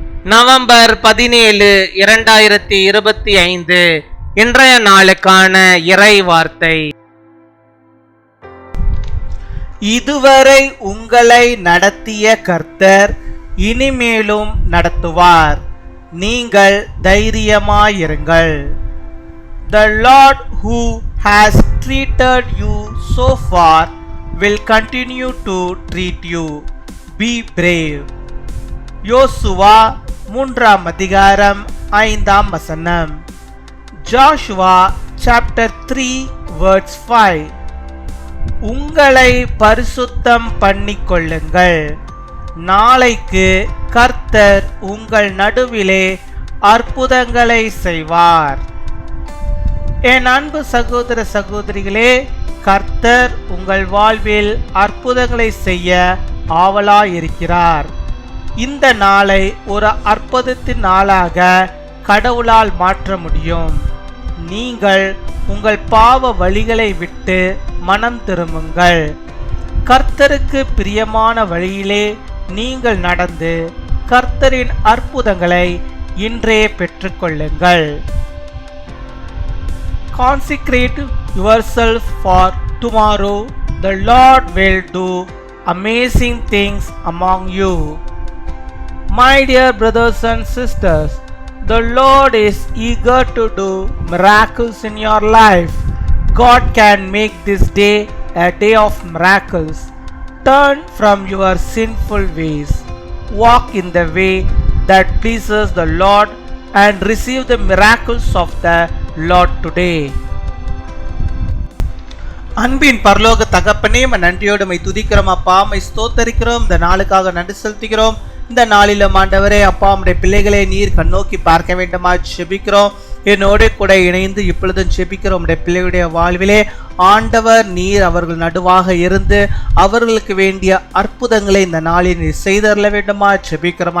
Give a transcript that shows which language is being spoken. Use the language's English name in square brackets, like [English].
[Tamil] November 17, 2025 இன்றைய நாளுக்கான இறை வார்த்தை. இதுவரை உங்களை நடத்திய கர்த்தர் இனிமேலும் நடத்துவார். நீங்கள் தைரியமாயிருங்கள். [English] The Lord who has treated you so far will continue to treat you. Be brave. [Tamil] யோசுவா 3 அதிகாரம் 5 [English] Joshua chapter 3 verse 5. [Tamil] உங்களை பரிசுத்தம் பண்ணிக்கொள்ளுங்கள். நாளைக்கு கர்த்தர் உங்கள் நடுவிலே அற்புதங்களை செய்வார். என் அன்பு சகோதர சகோதரிகளே, கர்த்தர் உங்கள் வாழ்வில் அற்புதங்களை செய்ய ஆவலாயிருக்கிறார். இந்த நாளை ஒரு அற்புதத்தின் நாளாக கடவுளால் மாற்ற முடியும். நீங்கள் உங்கள் பாவ வழிகளை விட்டு மனம் திரும்புங்கள். கர்த்தருக்கு பிரியமான வழியிலே நீங்கள் நடந்து கர்த்தரின் அற்புதங்களை இன்றே பெற்றுக்கொள்ளுங்கள். [English] Consecrate yourself for tomorrow. The Lord will do amazing things among you. My dear brothers and sisters, the Lord is eager to do miracles in your life. God can make this day a day of miracles. Turn from your sinful ways. Walk in the way that pleases the Lord and receive the miracles of the Lord today. [Tamil] அன்பின் பரலோக தகப்பனே, நன்றியோடு துதிக்கிறோம் அப்பா, ஸ்தோத்தரிக்கிறோம். இந்த நாளுக்காக நன்றி செலுத்துகிறோம். இந்த நாளிலும் ஆண்டவரே அப்பா, உம்முடைய பிள்ளைகளை நீர் கண்ணோக்கி பார்க்க வேண்டுமா செபிக்கிறோம். என்னோட கூட இணைந்து இப்பொழுதும் செபிக்கிறோம். உம்முடைய பிள்ளைகளுடைய வாழ்விலே ஆண்டவர் நீர் அவர்கள் நடுவாக இருந்து அவர்களுக்கு வேண்டிய அற்புதங்களை இந்த நாளில் நீர் செய்தரல வேண்டுமா செபிக்கிறோம்.